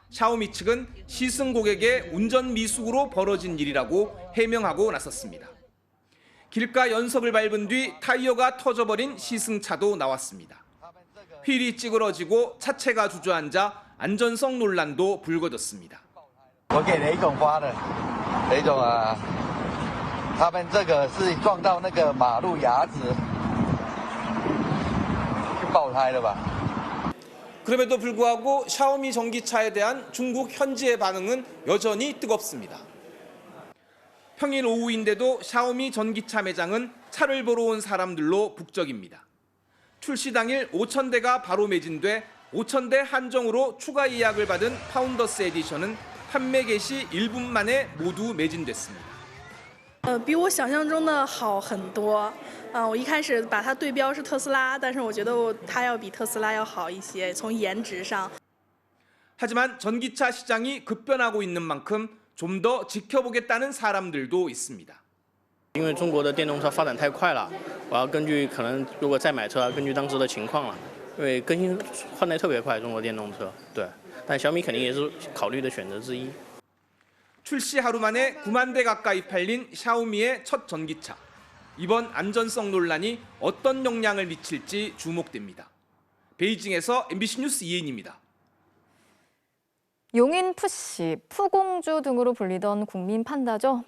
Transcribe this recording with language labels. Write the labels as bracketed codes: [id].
[ko] 샤오미 측은 시승 고객의 운전 미숙으로 벌어진 일이라고 해명하고 나섰습니다. 길가 연석을 밟은 뒤 타이어가 터져버린 시승차도 나왔습니다. 휠이 찌그러지고 차체가 주저앉아 안전성 논란도 불거졌습니다. [zh] 我给雷总发的，雷总啊，他们这个是撞到那个马路牙子，就爆胎了吧？ [ko] 그럼에도 불구하고 샤오미 전기차에 대한 중국 현지의 반응은 여전히 뜨겁습니다. 평일 오후인데도 샤오미 전기차 매장은 차를 보러 온 사람들로 북적입니다. 출시 당일 5,000대가 바로 매진돼 5,000대 한정으로 추가 예약을 받은 파운더스 에디션은 판매 개시 1분 만에 모두 매진됐습니다. [zh] 比我想象中的好很多。我一开始把它对标是特斯拉，但是我觉得它要比特斯拉要好一些，从颜值上。 [ko] 하지만 전기차 시장이 급변하고 있는 만큼 좀 더 지켜보겠다는 사람들도 있습니다. [zh] 因为中国的电动车发展太快了，我要根据可能如果再买车，要根据当时的情况了，因为更新换代特别快，中国电动车，对，但小米肯定也是考虑的选择之一。 [ko] 출시 하루 만에 9만 대 가까이 팔린 샤오미의 첫 전기차. 이번 안전성 논란이 어떤 영향을 미칠지 주목됩니다. 베이징에서 MBC 뉴스 이혜인입니다. 용인 푸시, 푸공주 등으로 불리던 국민 판다죠.